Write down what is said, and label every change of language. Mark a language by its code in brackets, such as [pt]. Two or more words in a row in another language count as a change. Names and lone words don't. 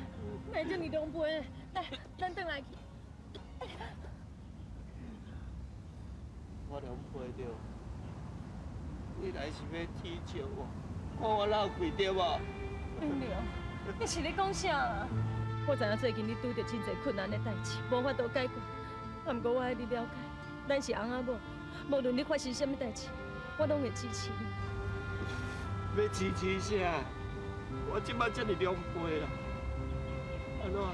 [nan] 哪会这么狼狈？来，咱转来去。我拢陪着，你来是要踢笑我，看我闹亏对无？冰凉，你是咧讲啥啦？我知影最近你拄着真侪困难的代志，无法度解决。不过我爱你了解，咱是翁仔某，无论你发生什么代志，我拢会支持你。要支持啥？我即摆这么狼狈啦，安怎？